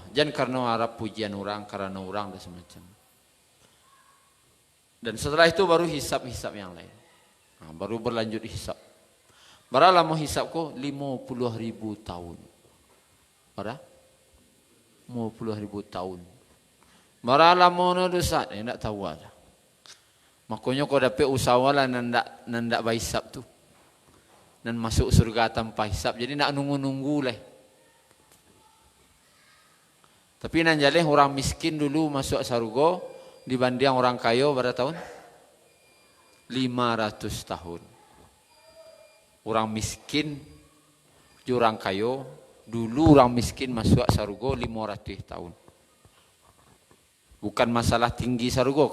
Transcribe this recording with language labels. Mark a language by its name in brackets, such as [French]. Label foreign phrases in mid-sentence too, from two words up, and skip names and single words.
[Indonesian] Jangan karena harap pujian orang, karena orang dan semacam. Dan setelah itu baru hisab-hisab yang lain. Baru berlanjut hisab. Berapa lama hisab ko? 50.000 tahun. Berapa? 50.000 tahun. Berapa lama no dosa? Tak tahu ada. [Minangkabau] Makanya kau dapat usahalah nandak bahisab tu. [Indonesian] Dan masuk surga tanpa hisab. Jadi nak nunggu-nunggu lah. [Minangkabau] Tapi nan jaleh orang miskin dulu masuk surga dibanding orang kaya berapa tahun? [Indonesian] 500 tahun. Orang miskin orang kaya dulu orang miskin masuk surga 500 tahun. Bukan masalah tinggi surga.